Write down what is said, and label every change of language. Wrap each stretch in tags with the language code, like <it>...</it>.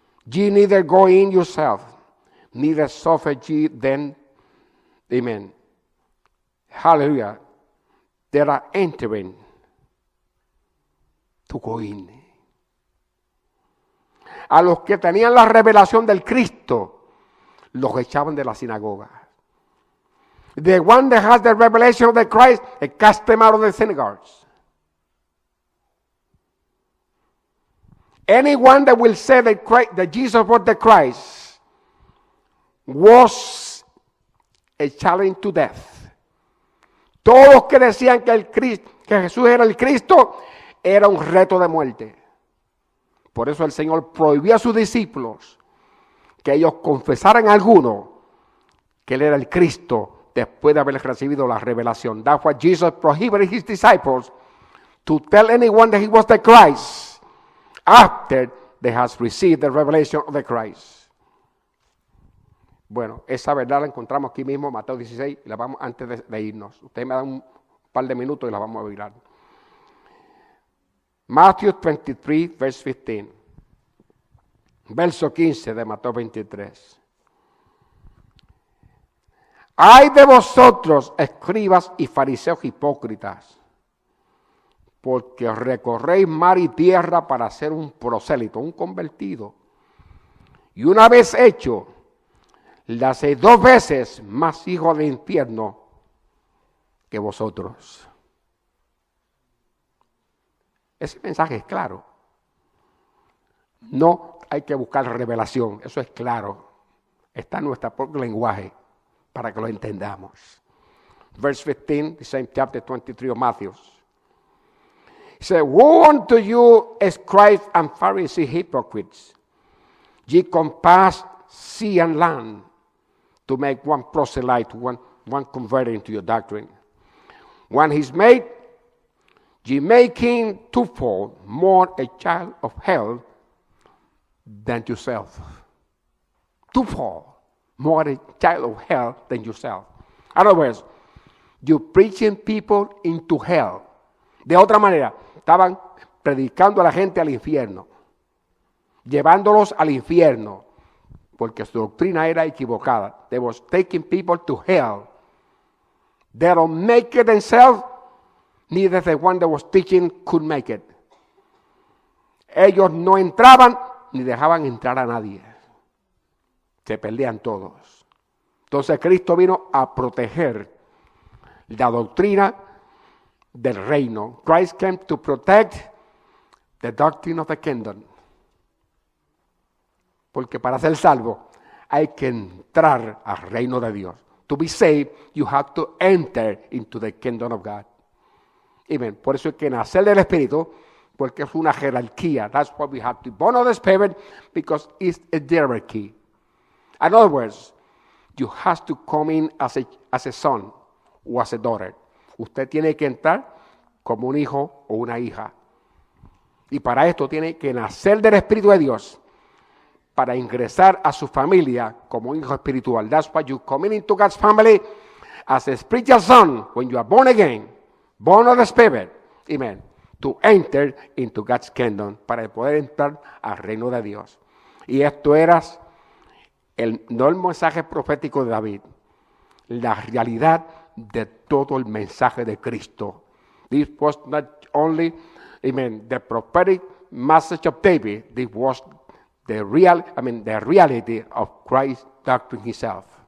<en>Ye neither go in yourself, neither suffer ye them, amen, hallelujah, that are entering to go in.</en> <es>A los que tenían la revelación del Cristo, los echaban de la sinagoga.</es> <en>The one that has the revelation of the Christ, they cast them out of the synagogues. Anyone that will say that Jesus was the Christ was a challenge to death.</en> <es>Todos los que decían que Jesús era el Cristo, era un reto de muerte. Por eso el Señor prohibió a sus discípulos que ellos confesaran a alguno que Él era el Cristo después de haber recibido la revelación.</es> <en>That's why Jesus prohibited his disciples to tell anyone that he was the Christ after they has received the revelation of the Christ.</en> <es>Bueno, esa verdad la encontramos aquí mismo, Mateo 16, y la vamos antes de irnos. Ustedes me dan un par de minutos y la vamos a mirar.</es> <en>Matthew 23, verse 15.</en> <es>Verso 15 de Mateo 23. Ay de vosotros, escribas y fariseos hipócritas, porque recorréis mar y tierra para ser un prosélito, un convertido. Y una vez hecho, le hacéis 2 veces más hijo del infierno que vosotros. Ese mensaje es claro. No hay que buscar revelación, eso es claro. Está en nuestro propio lenguaje para que lo entendamos.</es> <en>verse 15, the same chapter 23 of Matthew. He said, woe unto you, scribes and Pharisees, hypocrites! Ye compass sea and land to make one proselyte, one converted into your doctrine. When he's made, ye make him twofold more a child of hell than yourself. Twofold more a child of hell than yourself. In other words, you're preaching people into hell.</en> <es>De otra manera, estaban predicando a la gente al infierno, llevándolos al infierno, porque su doctrina era equivocada.</es> <en>They was taking people to hell. They don't make it themselves, neither the one that was teaching could make it.</en> <es>Ellos no entraban ni dejaban entrar a nadie. Se perdían todos. Entonces Cristo vino a proteger la doctrina del reino.</es> <en>Christ came to protect the doctrine of the kingdom.</en> <es>Porque para ser salvo hay que entrar al reino de Dios.</es> <en>To be saved, you have to enter into the kingdom of God. Amen.</en> <es>Por eso hay que nacer del Espíritu, porque es una jerarquía.</es> <en>That's why we have to be born of the Spirit, because it's a hierarchy. In other words, you have to come in as a son or as a daughter.</en> <es>Usted tiene que entrar como un hijo o una hija. Y para esto tiene que nacer del Espíritu de Dios, para ingresar a su familia como un hijo espiritual.</es> <en>That's why you come into God's family as a spiritual son when you are born again, born of the Spirit.</en> <es>Amen.</es> <en>To enter into God's kingdom,</en> <es>para poder entrar al reino de Dios. Y esto era no el mensaje profético de David, la realidad de todo el mensaje de Cristo.</es> <en>This was not only, the prophetic message of David. This was the reality of Christ's doctrine himself.</en>